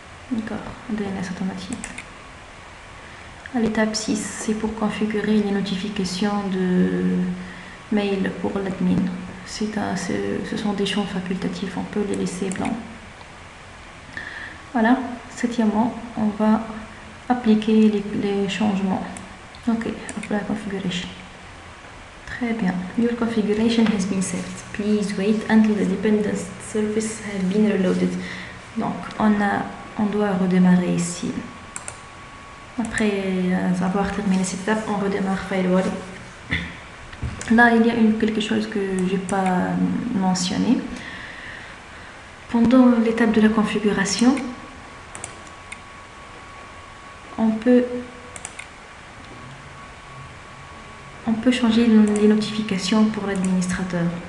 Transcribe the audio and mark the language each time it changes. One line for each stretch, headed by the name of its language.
French: D'accord, DNS automatique. À l'étape 6, c'est pour configurer les notifications de mail pour l'admin. Ce sont des champs facultatifs, on peut les laisser blancs. Voilà, septièmement, on va appliquer les changements.
English: Ok, apply configuration.
French: Très bien.
English: Your configuration has been set. Please wait until the dependent service has been reloaded.
French: Donc, on doit redémarrer ici. Après avoir terminé cette étape, on redémarre Firewall. Là, il y a quelque chose que je n'ai pas mentionné. Pendant l'étape de la configuration, on peut changer les notifications pour l'administrateur.